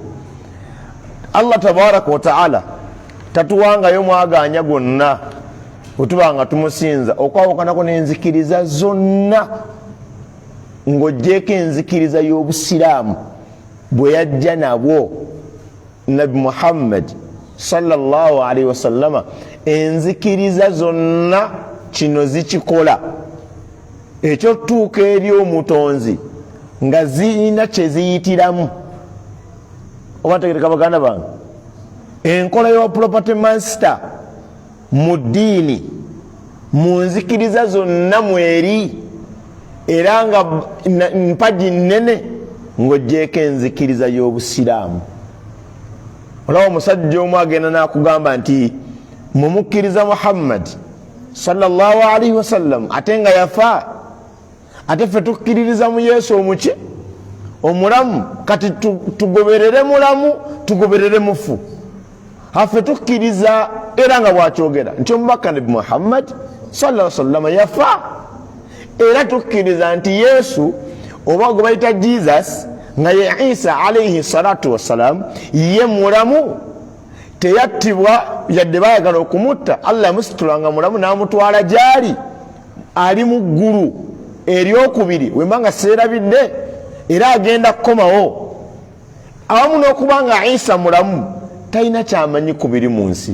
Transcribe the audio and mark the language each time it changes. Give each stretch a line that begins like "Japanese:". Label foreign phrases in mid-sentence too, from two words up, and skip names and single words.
Ganda: Allah
Arabic: تبارك وتعالى
Ganda: tatuwangayo mwaganya gonna otubanga tumusinza okwawukanako n'enzikiriza zonna ng'oggyeko enzikiriza y'obusiraamu bwe yajja nabwo Nabi Muhammad
Arabic: صلى الله عليه وسلم.
Ganda: Enzikiriza zonna kino zikikola ekyo tuuka eri omutonzi nga zirina kye ziyitiramu. Oba ntegereka baganda bange, enkola y'owa
English: property master
Ganda: mu ddiini mu nzikiriza zonna mweri, era nga mpagi nnene ng'oggyeko enzikiriza y'obusiraamu. Olaba omusajja omu agenda n'akugamba nti mumukkiriza Muhammad
Arabic: صلى الله عليه وسلم
Ganda: ate nga yafa, ate ffe tukkiririza mu Yesu omuki omulamu, kati tugoberere mulamu tugoberere mufu. Affe tukkiriza era nga bwakyogera nti omubaka Nabi Muhammad
Arabic: صلى الله عليه وسلم
Ganda: yafa, era tukkiriza nti Yesu oba gwe bayita Jesus nga ye Isa
Arabic: عليه الصلاة والسلام
Ganda: ye mulamu, teyattibwa yadde baayagala okumutta. Allah yamusitulanga mulamu n'amutwala gyali ali mu ggulu eryokubiri wembanga seerabidde, era agenda kukomawo. Awamu n'okuba nga Isa mulamu talina kyamanyi ku biri mu nsi.